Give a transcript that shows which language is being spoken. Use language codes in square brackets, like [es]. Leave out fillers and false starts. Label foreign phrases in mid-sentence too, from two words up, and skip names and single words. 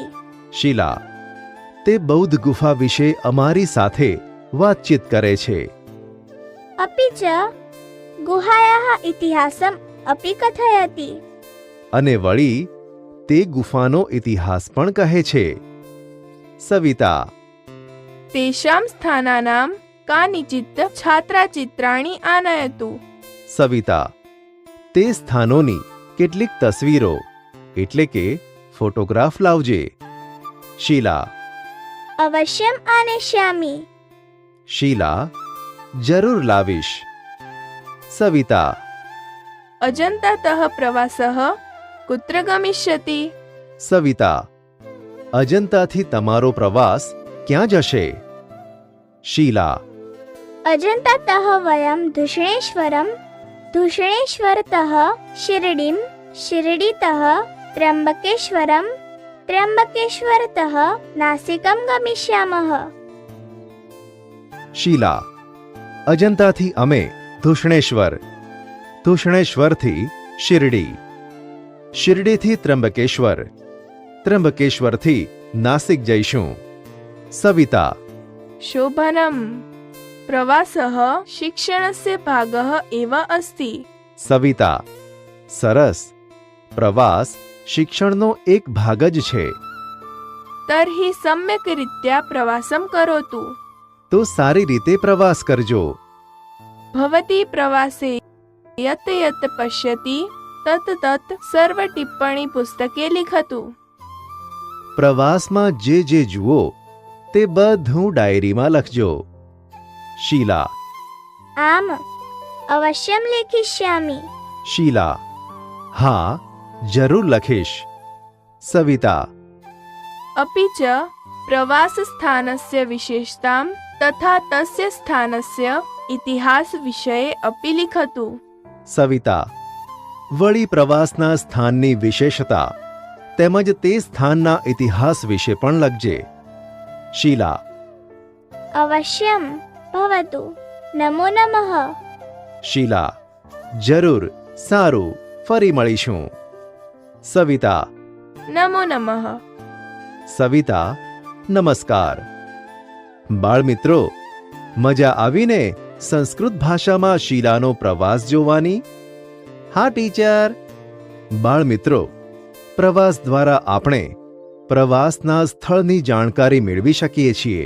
[gu] શીલા તે બૌદ્ધ ગુફા વિશે અમારી સાથે વાતચીત કરે છે। [sa] अपि च गुहायाः इतिहासम् अपि कथयति। [gu] અને વળી તે ગુફાનો ઇતિહાસ પણ કહે છે। સવિતા [sa] तेषां स्थानानां कानिचित् छात्राचित्राणि आनयतु। [gu] સવિતા: તે સ્થાનોની કેટલીક તસવીરો એટલે કે ફોટોગ્રાફ લાવજે. શીલા: [sa] अवश्यम् आनेष्यामि. [gu] શીલા: જરૂર લાવીશ. સવિતા: [sa] अजन्तातः प्रवासः कुत्र गमिष्यति? [gu] સવિતા: અજંતાથી તમારો પ્રવાસ ક્યાં જશે? શીલા: [sa] अजन्तातः वयम् धूषणेश्वरम्, धूषणेश्वरतः शिरडीम्, शिरडीतः त्र्यम्बकेश्वरम्, त्र्यम्बकेश्वरतः नासिकम् गमिष्यामः. [gu] શીલા: અજંતાથી અમે ધૂષણેશ્વર, ધૂષણેશ્વરથી શિરડી, શિરડીથી ત્ર્યંબકેશ્વર, ત્ર્યંબકેશ્વરથી નાસિક જઈશું. સવિતા: [sa] शोभनम्। प्रवासः शिक्षणस्य भागः एव अस्ति। [gu] સવિતા: સરસ. પ્રવાસ શિક્ષણનો એક ભાગ જ છે. [sa] तर्हि सम्यक् रीत्या प्रवासं करोतु। [gu] તો સારી રીતે પ્રવાસ કરજો. [sa] भवती प्रवासे यत् यत् पश्यति तत् तत् सर्वटिप्पणी पुस्तके लिखतु। [gu] પ્રવાસમાં જે જુઓ તે બધું ડાયરીમાં લખજો. શીલા: [sa] आम अवश्यम् लेखिष्यामि. [gu] શીલા: હા, જરૂર લખીશ. સવિતા: [sa] अपि च प्रवासस्थानस्य विशेषतां तथा तस्य स्थानस्य इतिहासविषये अपि लिखतु। [gu] સવિતા: વળી પ્રવાસના સ્થાનની વિશેષતા તેમજ તે સ્થાનના ઇતિહાસ વિશે પણ લખજે. શીલા: [sa] अवश्यम् भवतु। नमो नमः. [gu] શીલા: જરૂર, સારું, ફરી મળીશું. સવિતા: [sa] नमो नमः। [gu] સવિતા: નમસ્કાર. બાળમિત્રો, મજા આવીને સંસ્કૃત ભાષામાં શીલાનો પ્રવાસ જોવાની? હા ટીચર. બાળમિત્રો, પ્રવાસ દ્વારા આપણે પ્રવાસના સ્થળની જાણકારી મેળવી શકીએ છીએ.